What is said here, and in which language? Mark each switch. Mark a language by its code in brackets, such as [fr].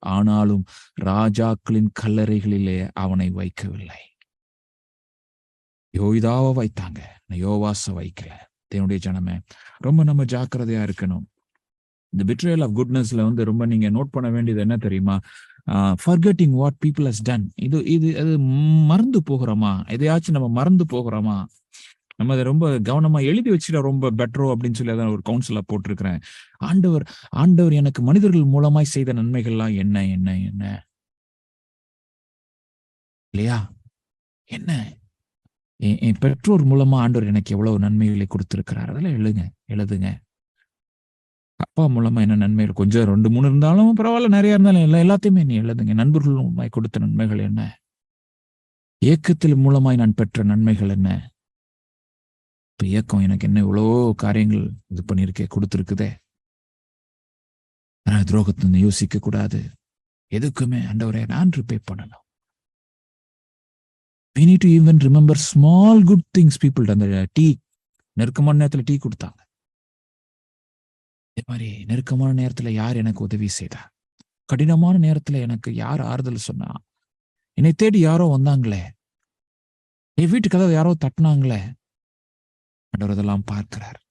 [ta] ஆனாலும் ராஜாக்களின் கல்லறைகளிலே அவனை வைக்கவில்லை. யோய்தாவை வைத்தாங்க, யோவாச வைக்கல. தேவனுடைய ஜனமே, ரொம்ப நம்ம ஜாக்கிரதையா இருக்கணும். இந்த [en] betrayal of goodness [ta] ல வந்து ரொம்ப நீங்க நோட் பண்ண வேண்டியது என்ன தெரியுமா? [en] forgetting what people has done. [ta] அது மறந்து போகிறோமா? எதையாச்சும் நம்ம மறந்து போகிறோமா? நம்ம அதை ரொம்ப கவனமா எழுதி வச்சுட்டா ரொம்ப பெட்டரோ அப்படின்னு சொல்லி அதான் ஒரு கவுன்சிலா போட்டிருக்கிறேன். ஆண்டவர் எனக்கு மனிதர்கள் மூலமாய் செய்த நன்மைகள்லாம் என்ன என்ன என்ன இல்லையா? என்ன என் பெற்றோர் மூலமா ஆண்டவர் எனக்கு எவ்வளவு நன்மைகளை கொடுத்திருக்கிறார், அதெல்லாம் எழுதுங்க. அப்பா மூலமா என்ன நன்மைகள், கொஞ்சம் 2-3 இருந்தாலும் பரவாயில்ல, நிறைய இருந்தாலும் எல்லாத்தையுமே நீ எழுதுங்க. நண்பர்கள் மூலமாய் கொடுத்த நன்மைகள் என்ன, இயக்கத்தில் மூலமாய் நான் பெற்ற நன்மைகள் என்ன. இப்ப இயக்கம் எனக்கு என்ன இவ்வளோ காரியங்கள் இது பண்ணிருக்கே, கொடுத்துருக்குதே. ஆனா துரோகத்தை யோசிக்க கூடாது. எதுக்குமே ஆண்டவரே நான் ரிப்பே பண்ணணும். [en] we need to even remember small good things people done. [ta] அந்த டீ, நெருக்கமான நேரத்துல டீ கொடுத்தாங்க. இதே மாதிரி நெருக்கமான நேரத்துல யார் எனக்கு உதவி செய்தா, கடினமான நேரத்துல எனக்கு யார் ஆறுதல் சொன்னா, என்னை தேடி யாரோ வந்தாங்களே, என் வீட்டு கதவை யாரோ தட்டினாங்களே, ஆண்டவர் அதெல்லாம் பார்க்கிறார்.